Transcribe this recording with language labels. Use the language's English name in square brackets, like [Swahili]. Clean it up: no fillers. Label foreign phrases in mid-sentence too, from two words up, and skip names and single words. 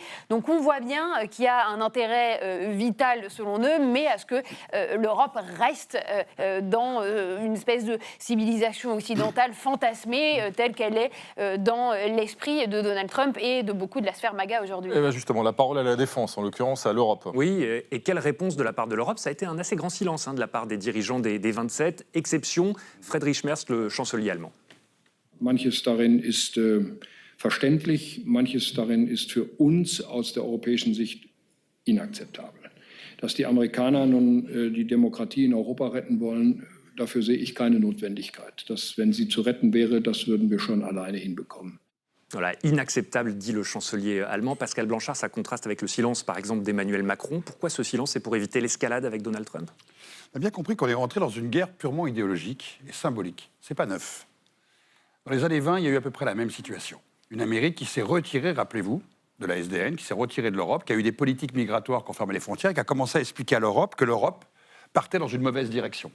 [French] Donc, on voit bien qu'il y a un intérêt vital, selon eux, mais à ce que l'Europe reste dans une espèce de civilisation occidentale fantasmée telle qu'elle est dans l'esprit de Donald Trump et de beaucoup de la sphère MAGA aujourd'hui. Et bien justement, la parole à la défense, en l'occurrence à l'Europe. Oui, et quelle réponse de la part de l'Europe ? Ça a été un assez grand silence de la part des dirigeants des 27, exception Friedrich Merz, le chancelier allemand. [German] Manches darin ist verständlich, manches darin ist für uns aus der europäischen Sicht inakzeptabel. Dass die Amerikaner nun die Demokratie in Europa retten wollen, dafür sehe ich keine Notwendigkeit. Dass, wenn sie zu retten wäre, das würden wir schon alleine hinbekommen. [French] Voilà, inacceptable, dit le chancelier allemand. Pascal Blanchard, ça contraste avec le silence, par exemple, d'Emmanuel Macron. Pourquoi ce silence ? C'est pour éviter l'escalade avec Donald Trump ? On a bien compris qu'on est rentré dans une guerre purement idéologique et symbolique. C'est pas neuf. Dans les années 20, il y a eu à peu près la même situation. Une Amérique qui s'est retirée, rappelez-vous, de la SDN, qui s'est retirée de l'Europe, qui a eu des politiques migratoires qui ont fermé les frontières, et qui a commencé à expliquer à l'Europe que l'Europe partait dans une mauvaise direction.